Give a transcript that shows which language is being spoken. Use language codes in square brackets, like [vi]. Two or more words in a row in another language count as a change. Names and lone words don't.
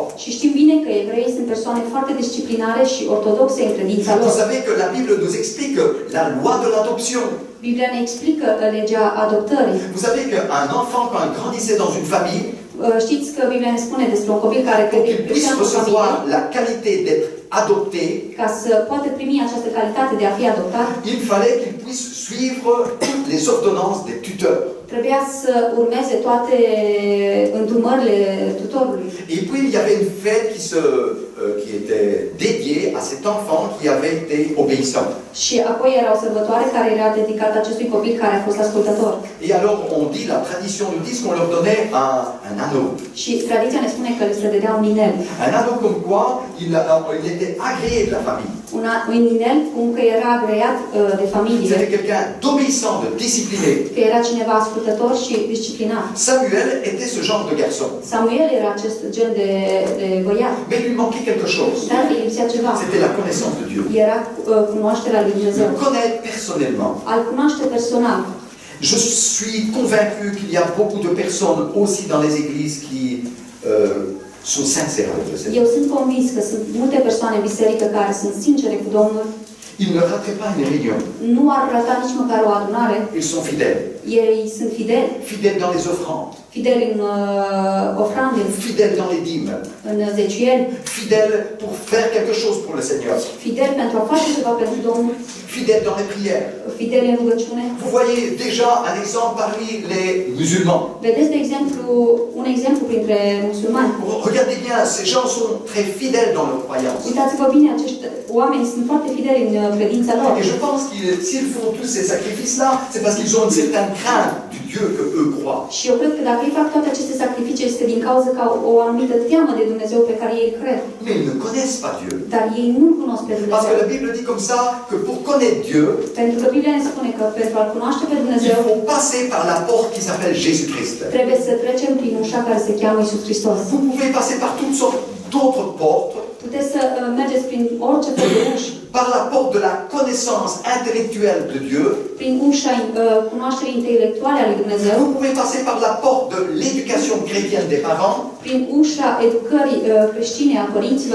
[ro] Și știm bine că evreii sunt persoane foarte disciplinare și ortodoxe în credința lor. [fr] Vous savez que la Bible nous explique la loi de l'adoption. [ro] Biblia ne explică legea adoptării. [fr] Vous savez qu'un enfant, quand il grandissait dans une famille, [ro] Știți că Biblia ne spune despre un copil care [fr] pour qu'il puisse [ro] crescea într-o familie, [fr] recevoir la qualité d'être adopté, [ro] ca să poată primi această calitate de a fi adoptat, [fr] il fallait qu'il puisse suivre les ordonnances des tuteurs. [ro] trebuia să urmeze toate îndrumările tutorului. [fr] Et puis il y avait une fête qui était dédiée à cet enfant qui avait été obéissant. [ro] Și apoi era o sărbătoare care era dedicată acestui copil care a fost ascultător. [fr] Et alors on dit, la tradition nous dit qu'on leur donnait un anneau. [ro] Și tradiția ne spune că le se dădea un inel. [fr] Un anneau comme quoi il était agréé de la famille. [ro] Un inel cum că era agreat de familie. [fr] C'était quelqu'un d'obéissant, de discipliné. [ro] Că era cineva ascultător și disciplinat. [fr] Samuel était ce genre de garçon. [ro] Samuel era acest gen de băiat. [fr] Mais il lui manquait quelque chose. [ro] Dar îi lipsea ceva. [fr] C'était la connaissance de Dieu. [ro] Era cunoașterea lui Dumnezeu. [fr] Le connaître personnellement. [ro] Al cunoaște personal. [fr] Je suis convaincu qu'il y a beaucoup de personnes aussi dans les églises qui sont sincères avec le Seigneur. [ro] Eu sunt convins că sunt multe persoane în biserică care sunt sincere cu Domnul. [fr] Ils ne rateraient pas une réunion. [ro] Nu ar rata nici măcar o adunare. [fr] Ils sont fidèles. [ro] Ei sunt fideli. [fr] Fidèles dans les offrandes. [ro] Fideli în ofrande, [fr] Fidèles dans les dîmes. [ro] în zeciuieli. [fr] Fidèles pour faire quelque chose pour le Seigneur. [ro] Fideli pentru a face ceva pentru Domnul. [fr] Fidèles dans les prières. [ro] Fideli în rugăciune. [fr] Vous voyez déjà un exemple parmi les musulmans. [ro] Vedeți, de exemplu, un exemplu printre musulmani. [fr] Regardez bien, ces gens sont très fidèles dans leur croyance. [ro] Uitați-vă bine, acești oameni sunt foarte fideli în credința lor. [fr] Et je pense qu'ils, s'ils font tous ces sacrifices-là, c'est parce qu'ils ont une certaine crainte du Dieu que eux croient. [ro] Și eu cred că dacă ei fac toate aceste sacrificii, este din cauza că au o anumită teamă de Dumnezeu pe care ei cred. [fr] Mais ils ne connaissent pas Dieu. [ro] Dar ei nu-L cunosc pe [fr] Parce [ro] Dumnezeu. [fr] que la Bible dit comme ça, que pour connaître Dieu, [ro] Pentru că Biblia ne spune că pentru a-L cunoaște pe [fr] il [ro] Dumnezeu, [fr] faut passer par la porte qui s'appelle Jésus-Christ. [ro] trebuie să trecem prin ușa care se cheamă Iisus Hristos. [fr] Vous pouvez passer par toutes sortes d'autres portes, [ro] Puteți să mergeți prin orice fel de uși, [fr] par la porte de la connaissance intellectuelle de Dieu. [ro] prin ușa cunoașterii intelectuale a lui Dumnezeu, [fr] Vous pouvez passer par la porte de l'éducation chrétienne des parents. [ro] prin ușa educării creștine a părinților,